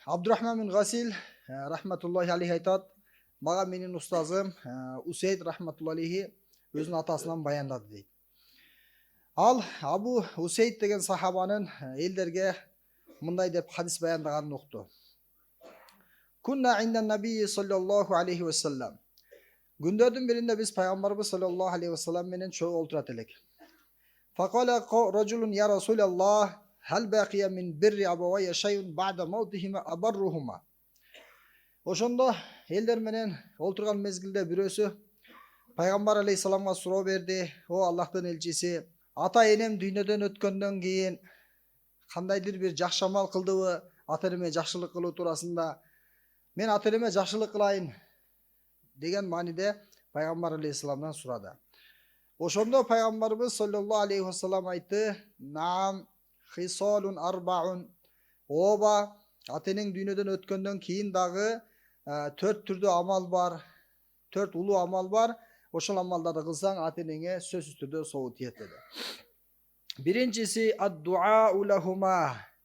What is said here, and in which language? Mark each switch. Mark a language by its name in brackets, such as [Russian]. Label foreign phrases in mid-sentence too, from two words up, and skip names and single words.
[Kyrgyz] Абдурахман бин Гасил [Arabic] رحمة الله عليه [Kyrgyz] айтат, мага менин устазым Усейд [Arabic] رحمة الله عليه [Kyrgyz] өзүнүн атасынан баяндады дейт. Ал Абу Усейд деген сахабанын элдерге мындай деп хадис баяндаганын укту. [Arabic] كنا عند النبي صلى الله عليه وسلم. [Kyrgyz] Күндөрдүн биринде биз пайгамбарыбыз [Arabic] صلى الله عليه وسلم [Kyrgyz] менен чогуу олтурат элек. [Arabic] فقال رجل يا رسول الله هل بقي من بر أبوي شيء بعد موتهما أبرهما. [Kyrgyz] Ошондо элдер менен олтурган мезгилде бирөөсү пайгамбар алейхисаламга суроо берди: "О Аллахтын элчиси, ата энем дүйнөдөн өткөндөн кийин кандайдыр бир жакшы амал кылдыбы? Ата энеме жакшылык кылуу туурасында мен ата энеме жакшылык кылайын" деген мааниде пайгамбар алейхисаламдан сурады. Ошондо пайгамбарыбыз [Arabic] صلى الله عليه وسلم айтты: "نعم خصال أربع". [Kyrgyz] Ооба, ата энең дүйнөдөн өткөндөн кийин дагы 4 түрдүү амал бар, 4 улуу амал бар. Ошол амалдарды кылсаң, ата энеңе сөзсүз түрдө собу тиет деди. [Arabic] Биринчиси الدعاء لهما.